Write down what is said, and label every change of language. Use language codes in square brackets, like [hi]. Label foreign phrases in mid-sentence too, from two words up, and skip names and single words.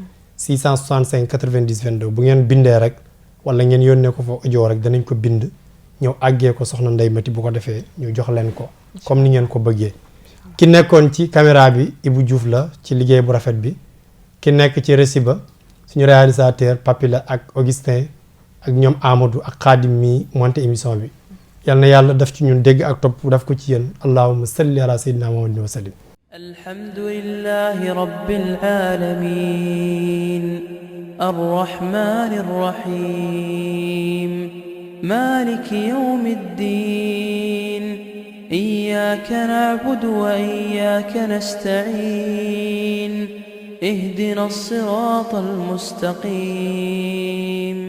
[wo] 665 90 22 bu ngeen bindee rek wala ngeen yónnee ko fa audio rek danañ ko bind ñëw àggee ko soxna Ndeye Maty bu ko defee ñu jox leen ko comme ni ngeen ko bëggee ki nekkoon ci caméra bi Ibou Diouf la ci liggéey bu rafet bi ki nekk ci régie ba suñu réalisateur Papi la ak Augustin ak ñoom Amadou ak Khadim mi [fr] monté émission [wo] bi yal na yàlla def ci ñun dégg ak topp daf ko ci yéen [ar] اللهم صل على سيدنا محمد وسلم الحمد لله رب العالمين الرحمن الرحيم مالك يوم الدين إياك نعبد وإياك نستعين اهدنا الصراط المستقيم